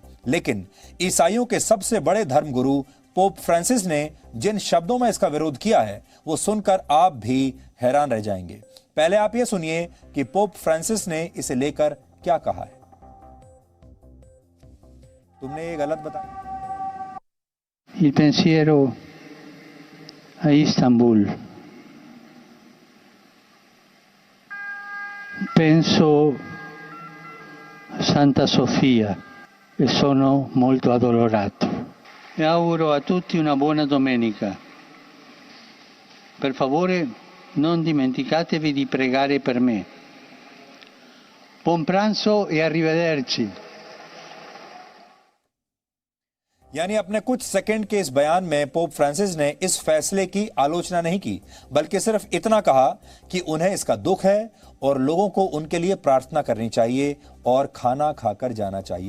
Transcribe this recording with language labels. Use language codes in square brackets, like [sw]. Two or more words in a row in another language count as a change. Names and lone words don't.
[hi] लेकिन ईसाइयों के सबसे बड़े धर्मगुरु पोप फ्रांसिस ने जिन शब्दों में इसका विरोध किया है, वो सुनकर आप भी हैरान रह जाएंगे। पहले आप ये सुनिए कि पोप फ्रांसिस ने इसे लेकर क्या कहा है। तुमने ये गलत बताया। [it] Il pensiero a Istanbul. Penso a Santa Sofia e sono molto addolorato. E auguro a tutti una buona domenica. Per favore, non dimenticatevi di pregare per me. Buon pranzo e arrivederci. [hi] यानी अपने कुछ सेकंड के इस बयान में पोप फ्रांसिस ने इस फैसले की आलोचना नहीं की, बल्कि सिर्फ इतना कहा कि उन्हें इसका दुख है और लोगों को उनके लिए प्रार्थना करनी चाहिए और खाना खाकर जाना चाहिए।